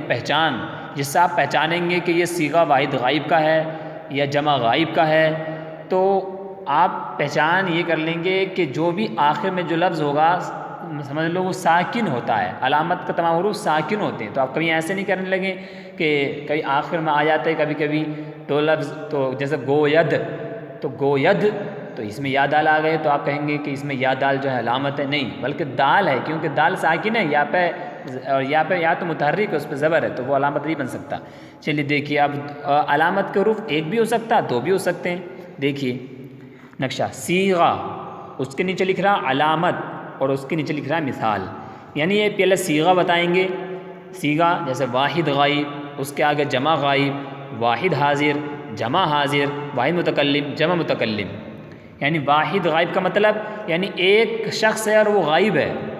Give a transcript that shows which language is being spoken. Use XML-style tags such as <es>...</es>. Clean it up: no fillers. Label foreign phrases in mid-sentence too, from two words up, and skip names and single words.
<ur>پہچان، جس سے آپ پہچانیں گے کہ یہ صیغہ واحد غائب کا ہے یا جمع غائب کا ہے، تو آپ پہچان یہ کر لیں گے کہ جو بھی آخر میں جو لفظ ہوگا سمجھ لو وہ ساکن ہوتا ہے، علامت کا تمام حروف ساکن ہوتے ہیں، تو آپ کبھی ایسے نہیں کرنے لگیں کہ کبھی آخر میں آ جاتے کبھی کبھی تو لفظ، تو جیسے گوید، تو گوید، تو اس میں یا دال آ گئے تو آپ کہیں گے کہ اس میں یا دال جو ہے علامت ہے، نہیں بلکہ دال ہے، کیونکہ دال ساکن ہے، یا پہ اور یا تو متحرک ہے، اس پہ زبر ہے، تو وہ علامت نہیں بن سکتا۔ چلیے دیکھیے اب علامت کے حروف ایک بھی ہو سکتا ہے، دو بھی ہو سکتے ہیں۔ دیکھیے نقشہ، صیغہ، اس کے نیچے لکھ رہا علامت، اور اس کے نیچے لکھ رہا ہے مثال، یعنی یہ پہلے صیغہ بتائیں گے، صیغہ جیسے واحد غائب، اس کے آگے جمع غائب، واحد حاضر، جمع حاضر، واحد متکلم، جمع متکلم، یعنی واحد غائب کا مطلب یعنی ایک شخص ہے اور وہ غائب ہے،</ur>